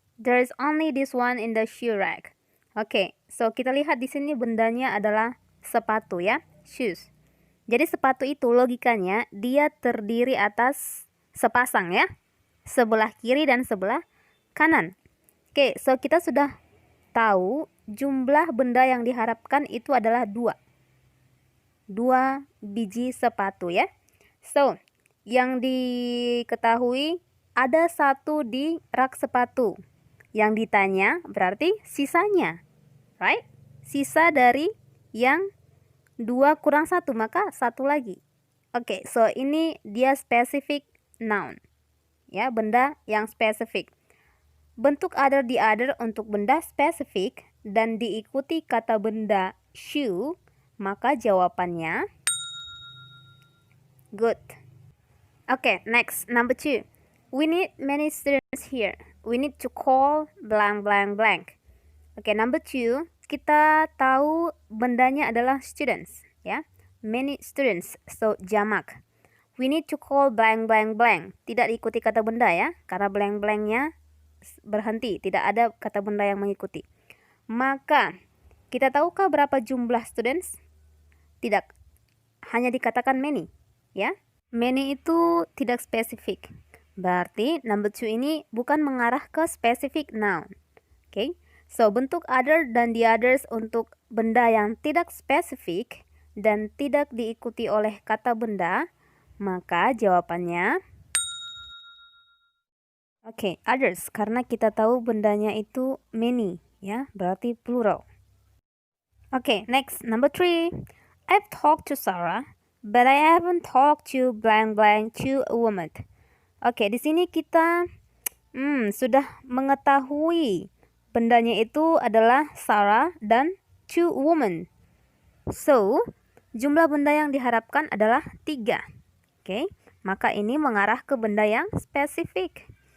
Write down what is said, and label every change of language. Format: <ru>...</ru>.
<en>There's only this one in the shoe rack.</en> <id>Oke, so kita lihat di sini bendanya adalah sepatu ya, shoes. Jadi sepatu itu logikanya dia terdiri atas sepasang ya, sebelah kiri dan sebelah kanan. Oke, so kita sudah tahu jumlah benda yang diharapkan itu adalah 2 biji sepatu ya. So, yang diketahui ada 1 di rak sepatu. Yang ditanya berarti sisanya, right? Sisa dari yang 2 kurang 1, maka 1 lagi. Oke, so ini dia specific noun. Ya, benda yang spesifik. Bentuk other the other untuk benda spesifik dan diikuti kata benda shoe, maka jawabannya good.</id> <en>Oke, next, number 2. We need many students here. We need to call blank blank blank.</en> <id>Oke, number 2, kita tahu bendanya adalah students ya.</id> <en>Many students,</en> <id>so jamak.</id> <en>We need to call blank blank blank.</en> <id>Tidak diikuti kata benda ya, karena blank blanknya berhenti, tidak ada kata benda yang mengikuti. Maka kita tahukah berapa jumlah students? Tidak, hanya dikatakan many ya. Many itu tidak spesifik. Berarti number 2 ini bukan mengarah ke specific noun. Oke, so bentuk other dan the others untuk benda yang tidak spesifik dan tidak diikuti oleh kata benda, maka jawabannya Oke, others karena kita tahu bendanya itu many ya, berarti plural.</id> <en>Oke, next number 3. I've talked to Sarah, but I haven't talked to blank blank to a woman.</en> <id>Oke, di sini kita sudah mengetahui bendanya itu adalah Sarah dan two women. So, jumlah benda yang diharapkan adalah 3. Oke, maka ini mengarah ke benda yang spesifik.</id>